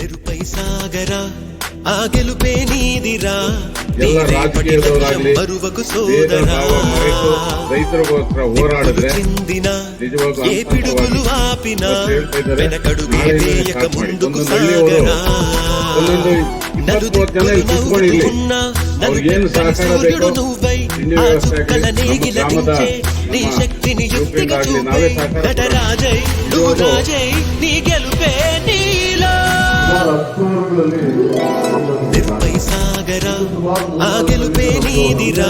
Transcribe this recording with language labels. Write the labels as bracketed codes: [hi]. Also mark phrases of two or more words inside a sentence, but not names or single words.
[te] నిరుపై సాగర ఆ గెలుపే నీదిరా [kn] ಎಲ್ಲ ರಾಜಕೀಯದವರಾಗಲಿ ರೈತರಿಗೋಸ್ಕರ ಹೋರಾಡಿದ್ರೆ ನಿಜವಾಗ್ಲೂ [te] ఏ పిడుగులు ఆపినా వెనకడుగే వేయక ముందుకు సాగరా [kn] ಅವ್ರಿಗೇನು ಸಹಕಾರ ಬೇಕು ತಿಂಡಿ ವ್ಯವಸ್ಥೆ [te] నీ శక్తిని యుక్తిగా చూపే నటరాజై నువ్వు రాజై నీ గెలుపే నీలో నిరుపై సాగర ఆ గెలుపే నీదిరా